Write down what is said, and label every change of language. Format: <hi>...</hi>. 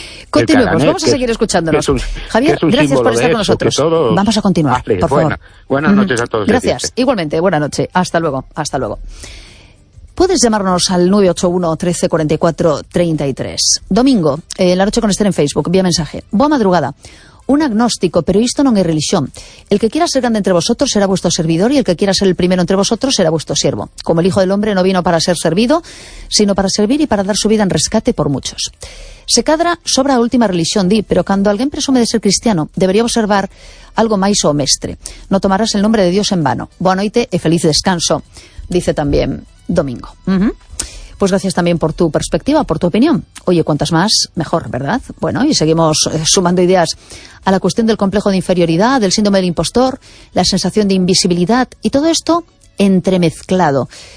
<es>Continuemos, caganet, vamos a seguir escuchándonos. Javier, gracias por estar con nosotros. Vamos a continuar, por favor. Buenas noches a todos. Gracias, igualmente, buena noche. Hasta luego, hasta luego. Puedes llamarnos al 981-1344-33. Domingo, la noche con Esther en Facebook, vía mensaje.</es> <gl>Boa madrugada. Un agnóstico, pero isto non é religión.</gl> <es>El que quiera ser grande entre vosotros será vuestro servidor, y el que quiera ser el primero entre vosotros será vuestro siervo. Como el Hijo del Hombre no vino para ser servido, sino para servir y para dar su vida en rescate por muchos.</es> <gl>Se cadra sobre a última religión, di, pero cando alguén presume de ser cristiano, debería observar algo máis ou mestre.</gl> <es>No tomarás el nombre de Dios en vano.</es> <gl>Boa noite e feliz descanso,</gl> <es>dice también Domingo. Pues gracias también por tu perspectiva, por tu opinión. Oye, cuantas más, mejor, ¿verdad? Bueno, y seguimos sumando ideas a la cuestión del complejo de inferioridad, del síndrome del impostor, la sensación de invisibilidad y todo esto entremezclado.</es>